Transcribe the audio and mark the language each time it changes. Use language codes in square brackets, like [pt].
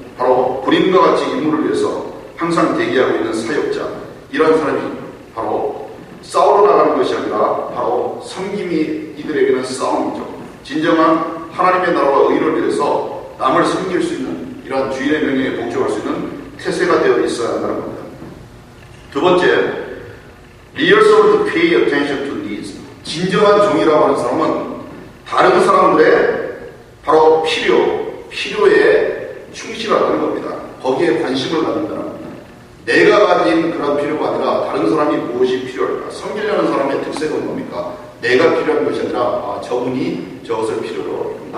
[ko] 바로 군인과 같이 임무를 위해서 항상 대기하고 있는 사역자, 이런 사람이 바로 싸우러 나가는 것이 아니라 바로 섬김이 이들에게는 싸움이죠. 진정한 하나님의 나라와 의를 위해서 남을 섬길 수 있는 이러한 주인의 명령에 복종할 수 있는 태세가 되어 있어야 한다는 겁니다. 두 번째, [en] real servant to pay attention to needs. [ko] 진정한 종이라고 하는 사람은 다른 사람들의 바로 필요에 충실하다는 겁니다. 거기에 관심을 갖는다는 겁니다. 내가 가진 그런 필요가 아니라 다른 사람이 무엇이 필요할까? 섬기려는 사람의 특색은 뭡니까? 내가 필요한 것이 아니라 저분이 저것을 필요로 하겠구나.